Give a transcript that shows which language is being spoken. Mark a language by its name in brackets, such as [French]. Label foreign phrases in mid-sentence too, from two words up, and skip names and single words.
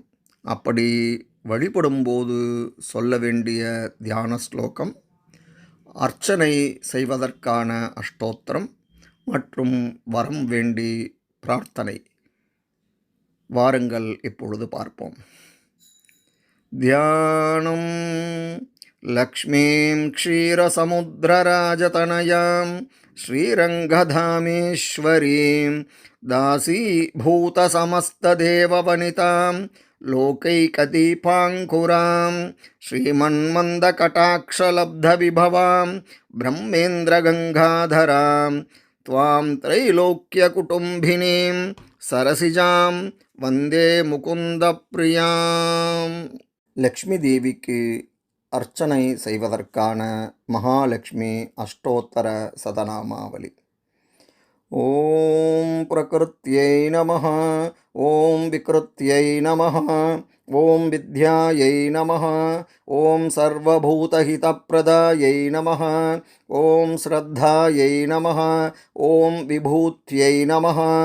[Tamil] அப்படி வழிபடும்போது சொல்ல வேண்டிய தியான ஸ்லோகம், அர்ச்சனை செய்வதற்கான அஷ்டோத்திரம் மற்றும் வரம் வேண்டி பிரார்த்தனை. வாருங்கள் இப்பொழுது பார்ப்போம். [Sanskrit] ध्यानं लक्ष्मीं क्षीरसमुद्रराजतनयां श्रीरङ्गधामेश्वरीं दासीभूतसमस्तदेववनितां लोकैकदीपाङ्कुरां श्रीमन्मन्दकटाक्षलब्धविभवां ब्रह्मेन्द्रगङ्गाधरां त्वां त्रैलोक्यकुटुम्बिनीं सरसिजां वन्दे मुकुन्दप्रियाम्. [Tamil] லக்ஷ்மி தேவிக்கு அர்ச்சனை செய்வதற்கான மகாலட்சுமி அஷ்டோத்தர சதநாமாவளி. [Sanskrit] ॐ प्रकृत्यै नमः, ॐ विकृत्यै नमः, ॐ विद्यायै नमः, ॐ सर्वभूतहितप्रदायै नमः, ॐ श्रद्धायै नमः, ॐ विभूत्यै नमः,